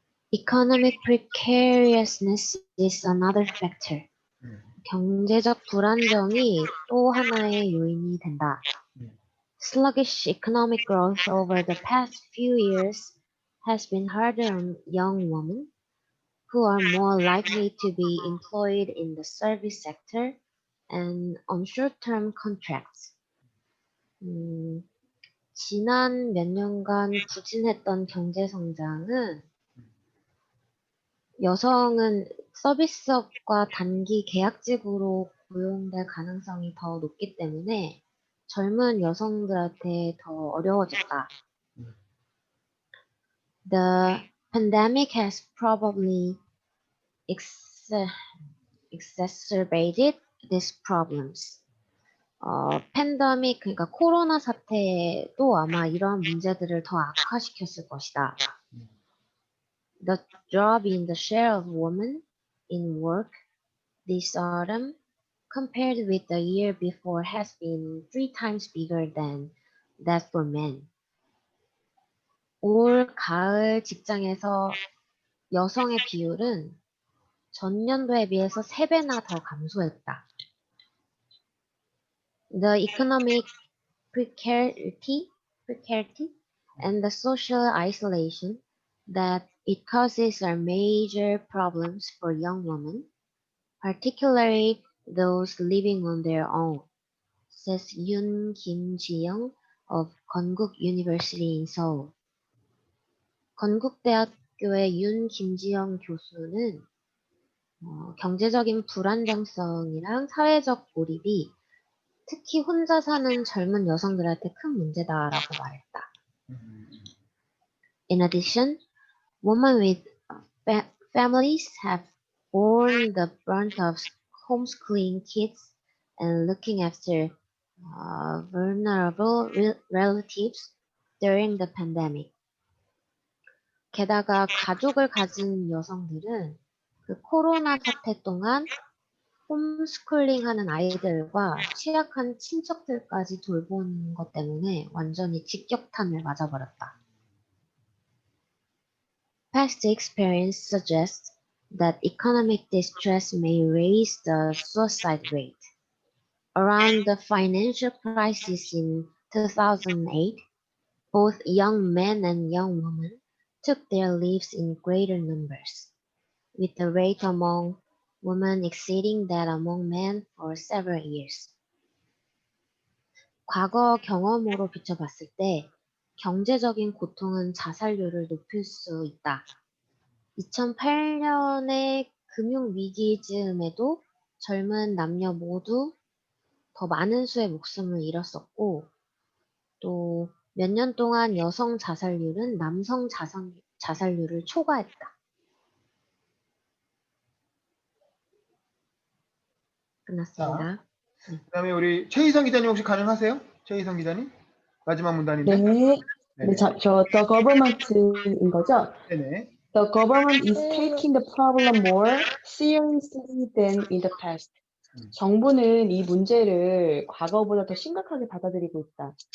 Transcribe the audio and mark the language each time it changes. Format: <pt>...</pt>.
<en>Economic precariousness is another factor.</en> <ko>경제적 불안정이 또 하나의 요인이 된다.</ko> <en>Sluggish economic growth over the past few years has been harder on young women who are more likely to be employed in the service sector and on short-term contracts.</en> <ko>지난 몇 년간 부진했던 경제 성장은 여성은 서비스업과 단기 계약직으로 고용될 가능성이 더 높기 때문에 젊은 여성들한테 더 어려워졌다.</ko> <en>The pandemic has probably exacerbated these problems.</en> <ko>팬데믹, 그러니까 코로나 사태도 아마 이러한 문제들을 더 악화시켰을 것이다.</ko> <en>The drop in the share of women in work this autumn compared with the year before has been 3 times bigger than that for men.</en> <ko>올 가을 직장에서 여성의 비율은 전년도에 비해서 3배나 더 감소했다.</ko> <en>The economic precarity and the social isolation that it causes are major problems for young women, particularly those living on their own, says Yoon Kim-jiyoung of Konkuk University in Seoul.</en> <ko>건국대학교의 윤 김지영 교수는 경제적인 불안정성이랑 사회적 고립이 특히 혼자 사는 젊은 여성들한테 큰 문제다라고 말했다.</ko> <en>In addition, women with families have borne the brunt of homeschooling kids and looking after vulnerable relatives during the pandemic.</en> <ko>게다가 가족을 가진 여성들은 그 코로나 사태 동안 홈스쿨링 하는 아이들과 취약한 친척들까지 돌보는 것 때문에 완전히 직격탄을 맞아버렸다.</ko> <en>Past experience suggests that economic distress may raise the suicide rate. Around the financial crisis in 2008, both young men and young women took their lives in greater numbers, with the rate among women exceeding that among men for several years.</en> <ko>과거 경험으로 비춰봤을 때 경제적인 고통은 자살률을 높일 수 있다. 2008년의 금융위기 즈음에도 젊은 남녀 모두 더 많은 수의 목숨을 잃었었고, 또 몇 년 동안 여성 자살률은 남성 자살률을 초과했다. 끝났습니다. 그다음에 우리 최희성 기자님 혹시 가능하세요? 최희성 기자님? 마지막 문단인데. 네. 네네. 저</ko> <en>The Government</en> <ko>인 거죠? 네네.</ko> <en>The government is taking the problem more seriously than in the past.</en> <ko>정부는 이 문제를 과거보다 더 심각하게 받아들이고 있다.</ko>